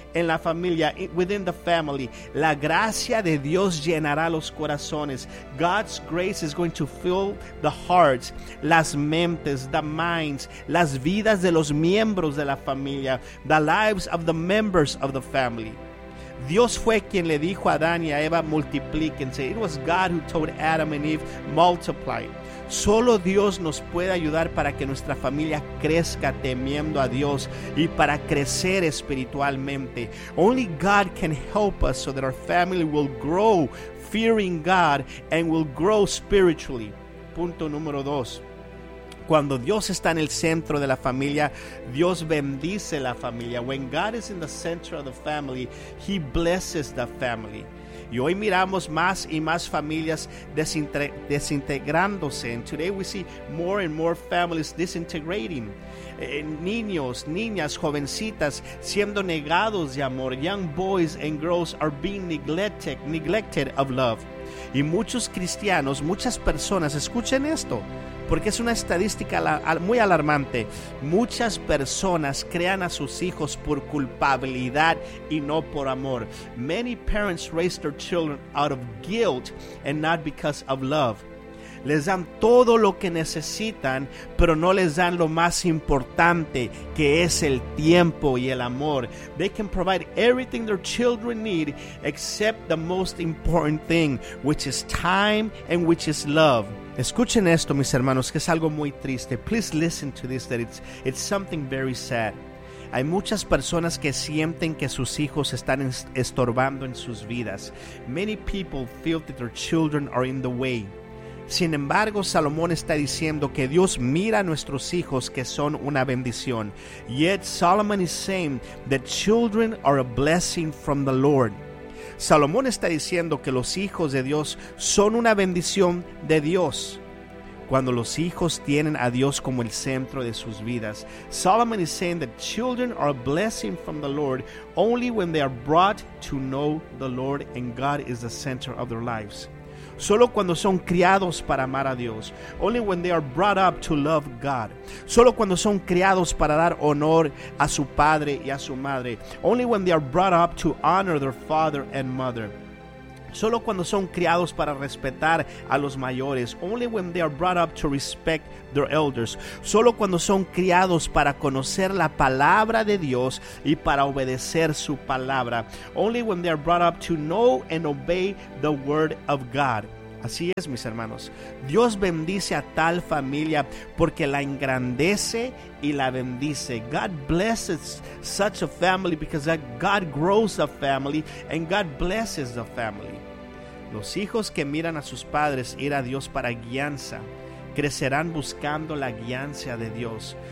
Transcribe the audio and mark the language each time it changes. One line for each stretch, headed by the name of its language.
Spanish: En la familia,
English: within the family.
Spanish: La gracia de Dios llenará los corazones.
English: God's grace is going to fill the hearts,
Spanish: las mentes,
English: the minds,
Spanish: las vidas de los miembros de la familia.
English: The lives of the members of the family.
Spanish: Dios fue quien le dijo a Adán y a Eva, multiplíquense.
English: It was God who told Adam and Eve, multiply.
Spanish: Solo Dios nos puede ayudar para que nuestra familia crezca temiendo a Dios y para crecer espiritualmente.
English: Only God can help us so that our family will grow fearing God and will grow spiritually.
Spanish: Punto número dos. Cuando Dios está en el centro de la familia, Dios bendice la familia.
English: When God is in the center of the family, He blesses the family.
Spanish: Y hoy miramos más y más familias desintegrándose.
English: And today we see more and more families disintegrating.
Spanish: Niños, niñas, jovencitas siendo negados de amor.
English: Young boys and girls are being neglected of love.
Spanish: Y muchos cristianos, muchas personas, escuchen esto, porque es una estadística muy alarmante. Muchas personas crían a sus hijos por culpabilidad y no por amor.
English: Many parents raise their children out of guilt and not because of love.
Spanish: Les dan todo lo que necesitan, pero no les dan lo más importante, que es el tiempo y el amor.
English: They can provide everything their children need, except the most important thing, which is time and which is love.
Spanish: Escuchen esto, mis hermanos, que es algo muy triste.
English: Please listen to this, that it's something very sad.
Spanish: Hay muchas personas que sienten que sus hijos están estorbando en sus vidas.
English: Many people feel that their children are in the way.
Spanish: Sin embargo, Salomón está diciendo que Dios mira a nuestros hijos que son una bendición.
English: Yet Solomon is saying that children are a blessing from the Lord.
Spanish: Salomón está diciendo que los hijos de Dios son una bendición de Dios. Cuando los hijos tienen a Dios como el centro de sus vidas.
English: Solomon is saying that children are a blessing from the Lord only when they are brought to know the Lord and God is the center of their lives.
Spanish: Solo cuando son criados para amar a Dios.
English: Only when they are brought up to love God.
Spanish: Solo cuando son criados para dar honor a su padre y a su madre.
English: Only when they are brought up to honor their father and mother.
Spanish: solo cuando son criados para respetar a los mayores.
English: Only when they are brought up to respect their elders.
Spanish: Solo cuando son criados para conocer la palabra de Dios y para obedecer su palabra.
English: Only when they are brought up to know and obey the word of God.
Spanish: Así es, mis hermanos. Dios bendice a tal familia porque la engrandece y la bendice.
English: God blesses such a family because that God grows a family and God blesses the family.
Spanish: Los hijos que miran a sus padres ir a Dios para guianza crecerán buscando la guianza de Dios.